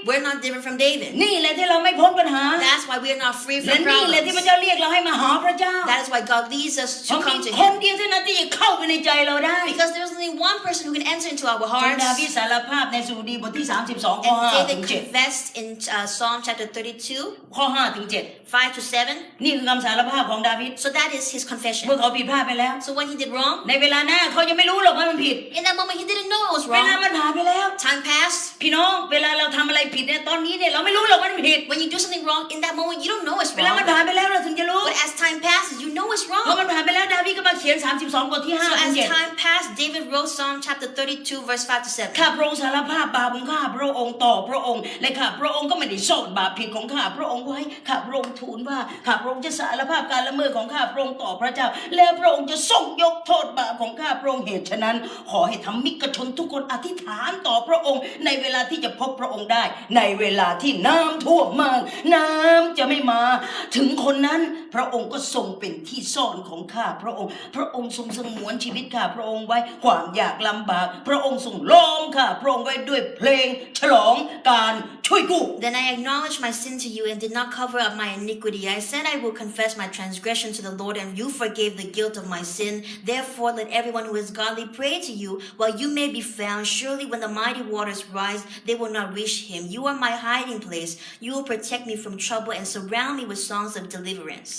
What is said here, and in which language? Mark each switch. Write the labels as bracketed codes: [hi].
[en] We're not different from David. [th] นี่แหละที่เราไม่พ้นปัญหา [en] That's why we are not free [th] และ [en] from [th] นี่แหละที่พระ [en] problems. [th] เจ้าเรียกเราให้มาหาพระเจ้า [en] That is why God leads us [th] เพราะ [en] to [th] มี [en] come to [th] คน [en] Him. [th] เดียวเท่านั้นที่จะเข้าไปในใจเราได้ [en] Because there's only one person who can enter into our [th] จง [en] hearts. [th] ดาวิดสารภาพในสดุดีบทที่32ข้อ [en] And [th] 5ถึ [en] David [th] ง7 [en] confessed in Psalm chapter 32, [th] ข้อ5ถึง [en] 5 to 7. [th] 7นี่คือคำสารภาพของดาวิด [en] So that is his [th] เมื่อ [en] confession. [th] เขาผิดพลาดไปแล้ว [en] So when he did wrong, [th] ในเวลาหน้าเขายังไม่รู้หรอกว่ามันผิด [en] in that moment he didn't know it was [th] เวลา [en] wrong. [th] มันผ่านไปแล้ว [en] Time passed. [th] พี่น้องเวลาเราทำอะไรผิดเนี่ยตอนนี้เนี่ยเราไม่รู้หรอกว่ามันผิด [en] When you do something wrong, in that moment you don't know it's [th] เวลามัน [en] wrong. [th] ผ่านไปแล้วเราถึงจะรู้ [en] But as time passes, you know it's [th] พอ [en] wrong. [th] มันผ่านไปแล้วดาวิดก็มาเขียน32บทที่ [en] So [th] 5ถึ [en] as [th] ง 7 [en] time passed, David wrote Psalm chapter 32, verse 5 to 7. [th] ข้าพระองค์สารภาพบาปของข้าพระองค์ต่อพระองค์และข้าพระองค์ก็ไม่ได้โทษบาปผิดของข้าพระองค์ไว้ข้าพระองค์ทูลว่าข้าพระองค์จะสารภาพการละเมิดของข้าพระองค์ต่อพระเจ้าแล้วพระองค์จะทรงยกโทษบาปของข้าพระองค์เหตุฉะนั้นขอให้ธรรมิกชนทุกคนอธิษฐานต่อพระองค์ในเวลาที่จะพบพระองค์ได้ในเวลาที่น้ำท่วมมากน้ำจะไม่มา ถึงคนนั้นพระองค์ก็ทรงเป็นที่ซ่อนของข้าพระองค์พระองค์ทรงสงวนชีวิตข้าพระองค์ไว้ความยากลำบากพระองค์ทรงล้อมข้าพระองค์ไว้ด้วยเพลงฉลองการช่วยกู้ [en] Then I acknowledged my sin to you and did not cover up my iniquity. I said I will confess my transgression to the Lord, and you forgave the guilt of my sin. Therefore, let everyone who is godly pray to you while you may be found. Surely when the mighty waters rise, they will not reach him. You are my hiding place. You will protect me from trouble and surround me with songs of deliverance.